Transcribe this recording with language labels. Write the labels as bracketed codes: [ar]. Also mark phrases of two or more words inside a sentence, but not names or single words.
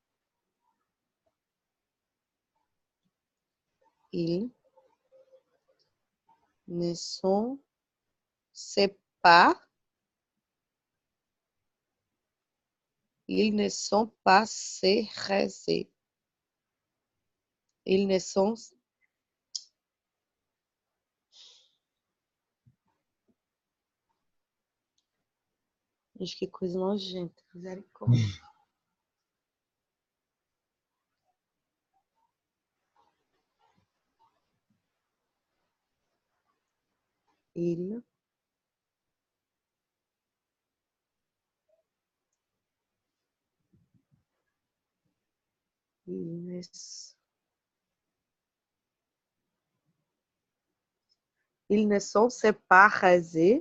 [fr] Ils ne sont c'est pas. Ils ne sont pas se raser. Ils ne sont. [pt] Gente, que coisa nojenta. Misericórdia. [fr] Ils ne, ils ne sont pas rasés.